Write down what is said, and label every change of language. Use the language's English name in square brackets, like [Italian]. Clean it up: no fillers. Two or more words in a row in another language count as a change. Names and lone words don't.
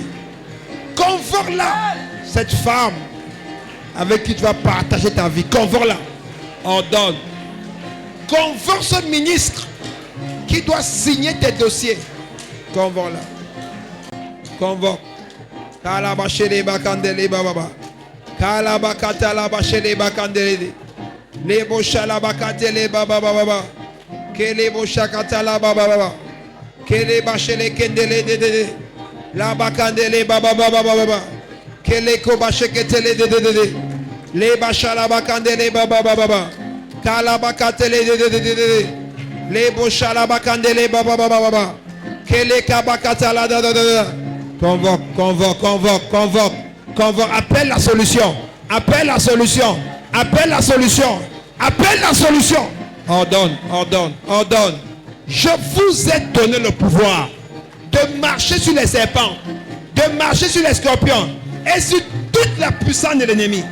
[French] Convoque-la. Cette femme avec qui tu vas partager ta vie. Convoque-la. Ordonne. Convoque ce ministre qui doit signer tes dossiers. Convoque-la. Convoque. Kalabashele bakandele bababa. Kalabakatala bashele bakandele. Lebo shalabakatele bababa baba. Kelebo shakatala bababa. Kele bashele kendele de. La bakandele bababa baba. Kele kobasheketele de. Le bashalabakandele bababa baba. Kalabakatele de. Lebo shalabakandele bababa baba. Kele kabakatala de. Convoque. Appelle la solution. Appelle la solution. Ordonne. Je vous ai donné le pouvoir de marcher sur les serpents, de marcher sur les scorpions et sur toute la puissance de l'ennemi.